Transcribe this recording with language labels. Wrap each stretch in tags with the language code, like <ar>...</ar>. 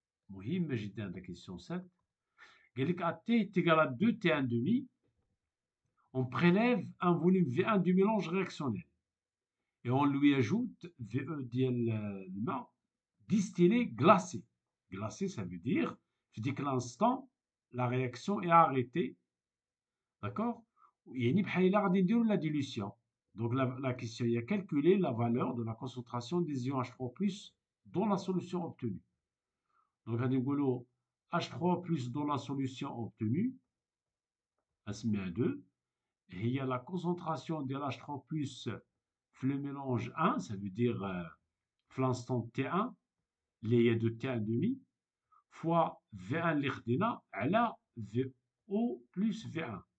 <ar>مهمة جدا</ar> <fr>la question 7. قال لك à t est égal à 2t1 demi, on prélève un volume V1 du mélange réactionnel et on lui ajoute VE ديال الماء distillé glacé. Glacé, ça veut dire, je dis que l'instant, la réaction est arrêtée. D'accord?</fr> <ar>يعني بحال إلا غادي نديرو</ar> <fr>la dilution. Donc la question est à calculer la valeur de la concentration des ions H3+ dans la solution obtenue. Donc</fr> <ar>غادي نقولو</ar> <fr>H3+ dans la solution obtenue, نسميها 2, هي la concentration de H3+ في le mélange 1, ça veut dire في l'instant T1 اللي هي 2T1 demi, fois V1</fr> <ar>اللي خدينا على</ar> <fr>VO plus V1.</fr>